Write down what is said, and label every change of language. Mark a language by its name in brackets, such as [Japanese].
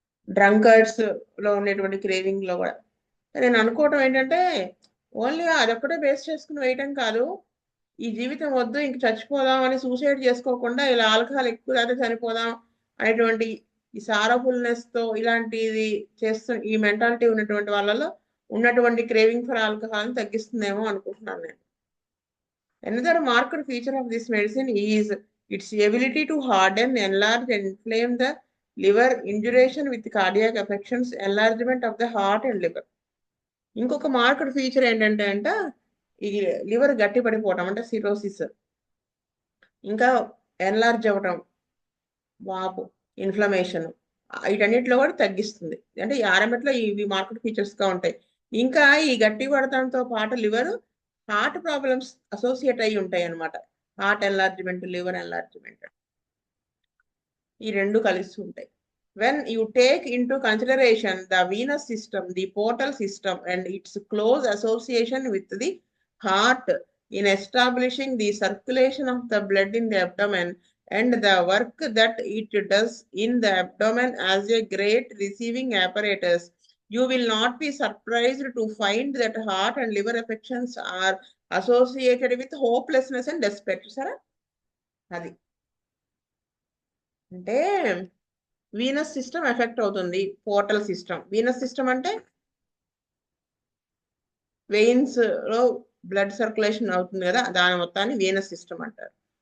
[Telugu] Drunkards లో ఉండేటువంటి craving లో కూడా. నేను అనుకోవటం ఏంటంటే ఓన్లీ అదొక్కటే బేస్ చేసుకుని వేయటం కాదు, ఈ జీవితం వద్దు ఇంక చచ్చిపోదాం అని సూసైడ్ చేసుకోకుండా ఇలా ఆల్కహాల్ ఎక్కువ తాగితే చనిపోదాం అనేటువంటి ఈ సారఫుల్నెస్ తో ఇలాంటిది చేస్తు ఈ మెంటాలిటీ ఉన్నటువంటి వాళ్ళలో ఉన్నటువంటి క్రేవింగ్ ఫర్ ఆల్కహాల్ తగ్గిస్తుందేమో అనుకుంటున్నాను నేను. [English] Another marked feature of this medicine is its ability to harden, enlarge, and inflame the liver, induration with cardiac affections, enlargement of the heart and liver. [Telugu] ఇంకొక మార్క్డ్ ఫీచర్ ఏంటంటే ఈ liver గట్టి పడిపోవటం అంటే cirrhosis, ఇంకా enlarge అవ్వటం, వాపు, inflammation, వీటన్నిటిలో కూడా తగ్గిస్తుంది. అంటే ఈ ఆర్ఎంఎట్లో ఇవి మార్కెట్ ఫీచర్స్ గా ఉంటాయి. ఇంకా ఈ గట్టి పడటంతో పాటు లివర్ హార్ట్ ప్రాబ్లమ్స్ అసోసియేట్ అయి ఉంటాయి అనమాట. హార్ట్ ఎన్లార్జ్మెంట్, లివర్ ఎన్లార్జ్మెంట్, ఈ రెండు కలిసి ఉంటాయి. [English] When you take into consideration the venous system, the portal system, and its close association with the heart in establishing the circulation of the blood in the abdomen and the work that it does in the abdomen as a great receiving apparatus, you will not be surprised to find that heart and liver affections are associated with hopelessness and despair. [Telugu] చూసారా, అది అంటే Venus system effect అవుతుంది, portal system. Venus system అంటే veins లో blood circulation అవుతుంది కదా, దాని మొత్తాన్ని వీనస్ సిస్టమ్ అంటారు.